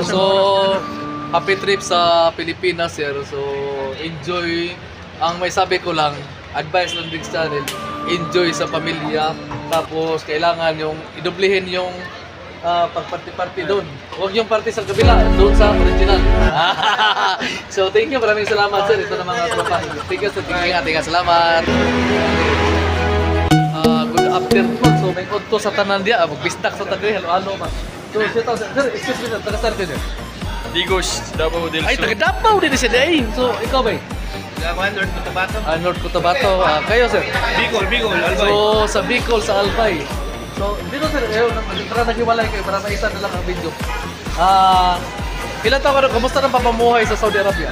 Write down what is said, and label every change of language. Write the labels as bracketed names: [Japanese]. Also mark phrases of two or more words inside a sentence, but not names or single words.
[Filipino] So, [English] happy trip [Filipino] sa Pilipinas, Sir. So, enjoy. Ang may sabi ko lang, advice ng Dix Channel, enjoy sa pamilya. Tapos, kailangan yung idublihin yung pagparty-party doon. Huwag yung party sa kabila, doon sa original. [English] So, thank you. [Filipino] Maraming salamat, sir. Ito na mga tropa. [English] Thank you, [Filipino] sir. Ingat. Salamat. [English] Good afternoon. So, [Cebuano] may udto sa tanan dia. Magbistak sa tagay. Halo-halo man. So, sir, [English] excuse me, [Filipino] sir. Taga-saan kayo, sir? Digos, Davao del Ay, taga-Davao din siya. Ay, so, ikaw ba? North Cotabato. North Cotabato. Kayo, sir? Bicol, Albay. So, sa Bicol, sa Albay. So, dito sir, para naghiwalay kayo, para maisa na lang ang video. Ilan taon ka na, kamusta ng papamuhay sa Saudi Arabia?